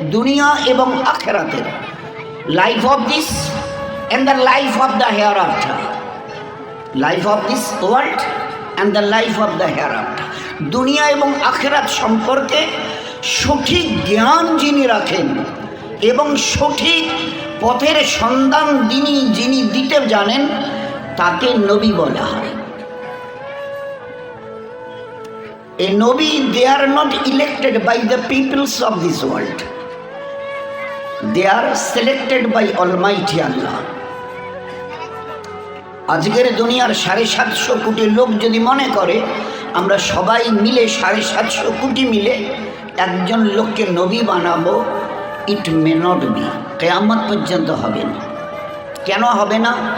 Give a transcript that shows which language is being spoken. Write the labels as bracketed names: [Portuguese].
[Bangla] দুনিয়া এবং আখিরাতের, [English] Life of this and the life of the hereafter, life of this world and the life of the hereafter. [Bangla] দুনিয়া এবং আখিরাত সম্পর্কে সঠিক জ্ঞান যিনি রাখেন এবং সঠিক পথের সন্ধান যিনি দিতে জানেন, তাকে নবী বলা হয়। [English] A Nabi, they are not elected by the peoples of this world. They are selected by Almighty Allah. [Bangla] আজকের দুনিয়ার 750 কোটি লোক যদি মনে করে আমরা সবাই মিলে 750 কোটি মিলে একজন লোককে নবী বানাবো, [English] it may not be, [Bangla] কিয়ামত পর্যন্ত হবে না। কেন হবে না?